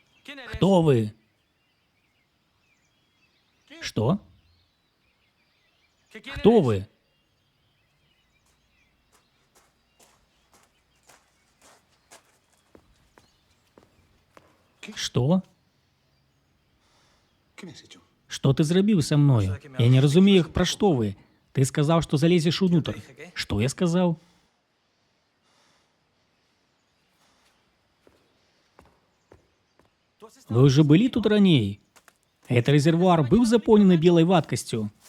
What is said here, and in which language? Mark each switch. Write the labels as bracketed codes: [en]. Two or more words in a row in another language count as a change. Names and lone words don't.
[ru] Кто вы? Что? Кто вы? Что? [be] Что ты зрабіў са мною? Я не разумею, пра што вы. Ты сказаў, што залезеш унутр. Што я сказаў? Вы уже былі тут раней? Гэты рэзервуар быў запоўнены белай вадкасцю.